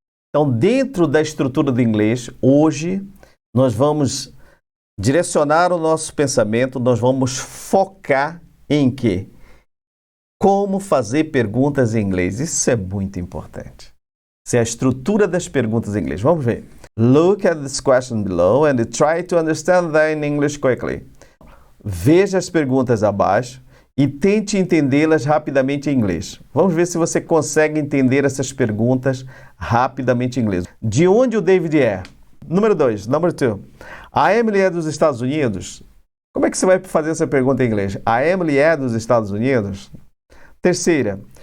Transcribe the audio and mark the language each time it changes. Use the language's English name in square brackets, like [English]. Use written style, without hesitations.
[Portuguese] Então, dentro da estrutura do inglês, hoje, nós vamos direcionar o nosso pensamento, nós vamos focar em quê? Como fazer perguntas em inglês. Isso é muito importante. Isso é a estrutura das perguntas em inglês. Vamos ver. [English] Look at this question below and try to understand them in English quickly. [Portuguese] Veja as perguntas abaixo e tente entendê-las rapidamente em inglês. Vamos ver se você consegue entender essas perguntas rapidamente em inglês. De onde o David é? Número 2. [English] Number 2. [Portuguese] A Emily é dos Estados Unidos? Como é que você vai fazer essa pergunta em inglês? A Emily é dos Estados Unidos? Terceira.